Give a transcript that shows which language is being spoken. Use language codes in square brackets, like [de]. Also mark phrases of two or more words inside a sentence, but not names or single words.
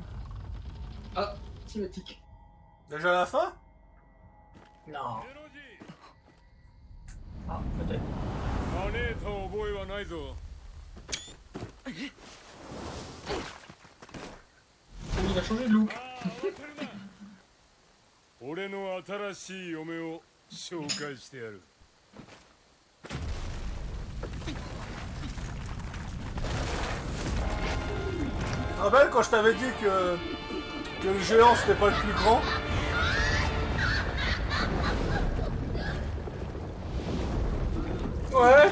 [fr] Ah, cinématique. Déjà la fin? Non. Ah, peut-être. Il a changé de look. [ja] 俺の新しい嫁を紹介してやる。 [fr] Tu te rappelles quand je t'avais dit que le géant c'était pas le plus grand? Ouais.